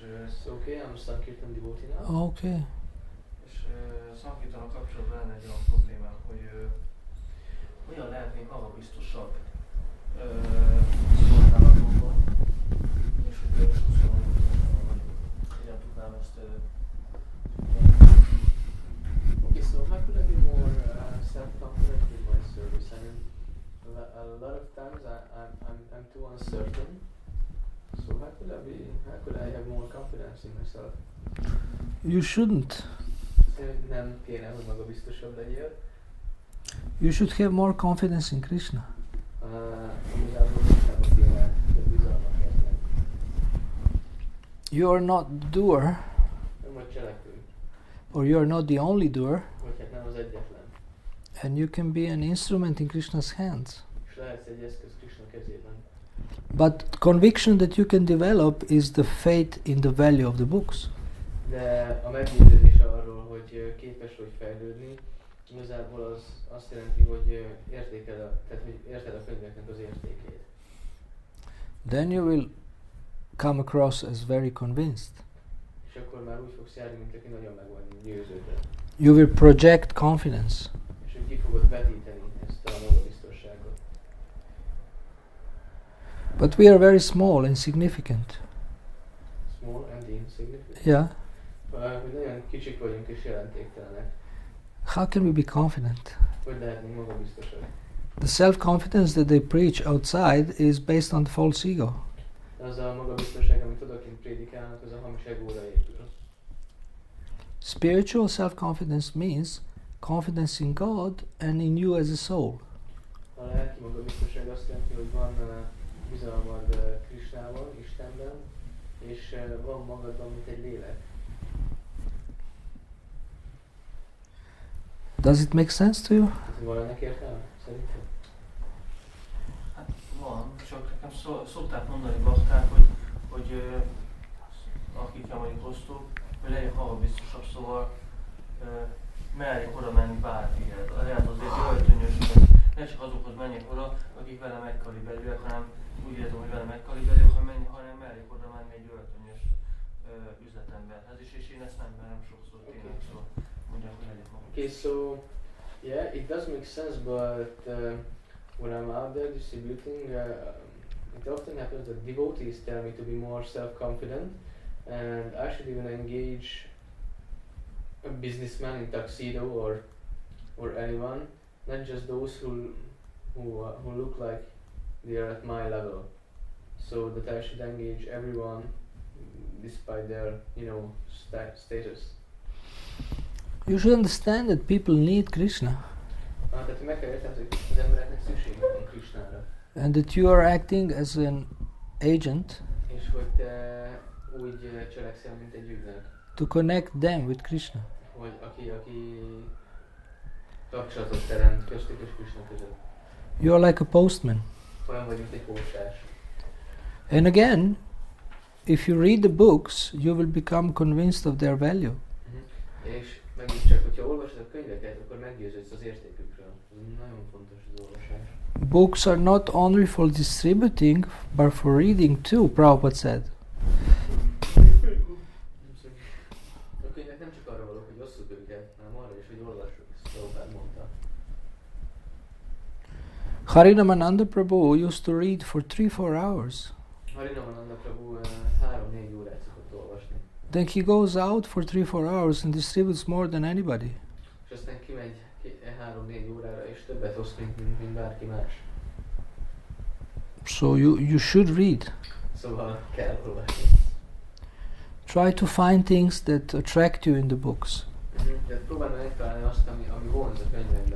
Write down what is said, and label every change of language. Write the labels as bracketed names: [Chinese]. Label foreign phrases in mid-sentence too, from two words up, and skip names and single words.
[English] So okay, I'm Sankirtana Devotee now. Okay. [Hungarian] és Sankirtana kapcsolatban lenne egy olyan problémám, hogy hogyan lehetnénk magabiztosabb szolgálatokban, és hogy vagyunk. Hogyan tudnám ezt [English] Okay, so how could I be more self-confident in my service? I mean, a lot of times I'm too uncertain. So how could I have more confidence in myself? You shouldn't. [Hungarian] Nem kéne, hogy magabiztosabb legyél. [English] You should have more confidence in Krishna. [Hungarian] Igazából Krisnába kéne több bizalmat érzem. [English] You are not the doer, [Hungarian] Nem vagy cselekvő, [English] or you are not the only doer, [Hungarian] vagy hát nem az egyetlen. [English] and you can be an instrument in Krishna's hands. [Hungarian] És lehetsz egy eszköz Krishna kezében. [English] But conviction that you can develop is the faith in the value of the books. [Hungarian] De a meggyőződés arról, hogy képes vagy fejlődni, igazából az azt jelenti, hogy érted a könyveknek az értékét. [English] Then you will come across as very convinced. [Hungarian] És akkor már úgy fogsz járni, mint aki nagyon meg van győződve. [English] You will project confidence. [Hungarian] És hogy ki fogod vetíteni ezt a magabiztosságot. [English] But we are very small, insignificant. Small and insignificant. Yeah. [Hungarian] Hogy nagyon kicsik vagyunk és jelentéktelenek. [English] How can we be confident? [Hungarian] Hogy lehetnénk magabiztosak? [English] The self-confidence that they preach outside is based on the false ego. [Hungarian] Az a magabiztosság, amit odakint prédikálnak, az a hamis egóra épül. [English] Spiritual self-confidence means confidence in God and in you as a soul. [Hungarian] A lelki magabiztosság azt jelenti, hogy van bizalmad Krisnában, Istenben, és van magadban, mint egy lélek. [English] Does it make sense to you? [Hungarian] Ez van ennek értelme? Szerintem? Hát van, csak nekem szokták mondani bakták, hogy akikkel mondjuk osztok, hogy legyek magabiztosabb, szóval merjek oda menni bárkihez. Lehet azért öltönyös, ne csak azokhoz menjek oda, akik velem egykaliberűek, hanem úgy értem, hogy velem egykaliberűek, hanem merjek oda menni egy öltönyös üzletemberhez is, és én ezt nem merem sokszor tényleg, szóval mondják, hogy legyek magabiztos. [English] Okay, so yeah, it does make sense, but when I'm out there distributing, it often happens that devotees tell me to be more self-confident, and I should even engage a businessman in tuxedo or anyone, not just those who look like they are at my level. So that I should engage everyone despite their, status. You should understand that people need Krishna. [Hungarian] Tehát meg kell érteni, hogy az embereknek szükségük van Krishnára. [English] And that you are acting as an agent [Hungarian] És hogy te úgy cselekszel, mint egy ügynök. [English] to connect them with Krishna. [Hungarian] Hogy aki kapcsolatot teremt köztük és Krishna között. [English] You are like a postman. [Hungarian] Olyan vagy, mint egy postás. [English] And again, if you read the books, you will become convinced of their value. [Hungarian] És megint csak, hogyha olvasod a könyveket, akkor meggyőződsz az értékükről. Ez nagyon fontos az olvasás. [English] Books are not only for distributing, but for reading too, Prabhupada said. [Hungarian] A könyvek nem csak arra valók, hogy osszuk őket, hanem arra is, hogy olvassuk, ezt Prabhupada mondta. [English] Harinamananda Prabhu used to read for 3-4 hours. [Hungarian] Harinamananda Prabhu 3-4 órát szokott olvasni. [English] Then he goes out for 3-4 hours and distributes more than anybody. [Hungarian] És aztán kimegy 3-4 órára, és többet oszt, mint bárki más. [English] So you should read. [Hungarian] Szóval kell olvasni. [English] Try to find things that attract you in the books. [Hungarian] De próbálj megtalálni azt, ami vonz a könyvekben.